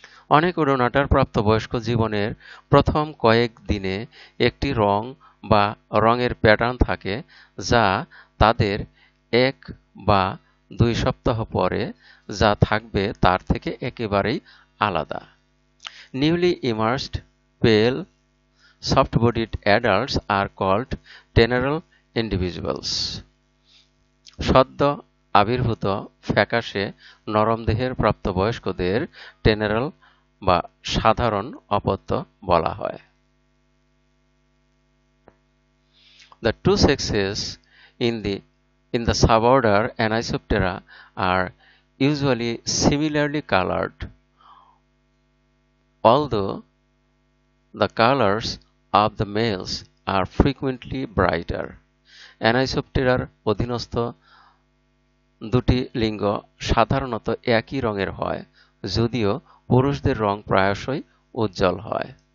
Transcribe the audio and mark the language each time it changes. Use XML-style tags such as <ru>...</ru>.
<bn>অনেক ওডোনাটার প্রাপ্তবয়স্ক জীবনের প্রথম কয়েক দিনে একটি রং বা রঙের প্যাটার্ন থাকে যা তাদের 1 বা 2 সপ্তাহ পরে যা থাকবে তার থেকে একেবারেই আলাদা।</bn> <en>Newly emerged pale soft-bodied adults are called teneral individuals.</en> <bn>সদ্য আবির্ভূত ফ্যাকাশে নরম দেহের প্রাপ্তবয়স্কদের টেনেরাল বা সাধারণ অপত্য বলা হয়।</bn> <en>The two sexes in the suborder Anisoptera are usually similarly colored, although the colors of the males are frequently brighter.</en> <bn>Anisopteraর অধীনস্থ দুটি লিঙ্গ সাধারণত একই রঙের হয়, যদিও পুরুষদের রং প্রায়শই উজ্জ্বল হয়।</bn>